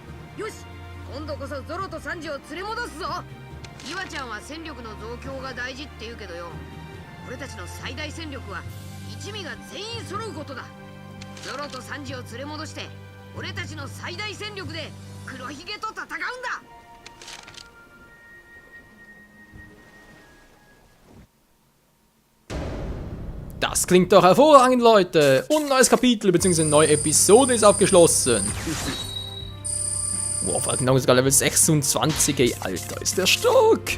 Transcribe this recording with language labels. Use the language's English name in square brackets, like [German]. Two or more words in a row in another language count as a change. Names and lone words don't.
[Japanese] よし、今度こそゾロとサンジを連れ戻すぞ。岩ちゃんは戦力の増強が大事って言うけどよ、俺たちの最大戦力は一味が全員揃うことだ。ゾロとサンジを連れ戻して俺たちの最大戦力で黒ひげと戦うんだ。 [German] Das klingt doch hervorragend, Leute. Und ein neues Kapitel bzw. eine neue Episode ist abgeschlossen. Wow, genau sogar Level 26, ey, Alter, ist der stark.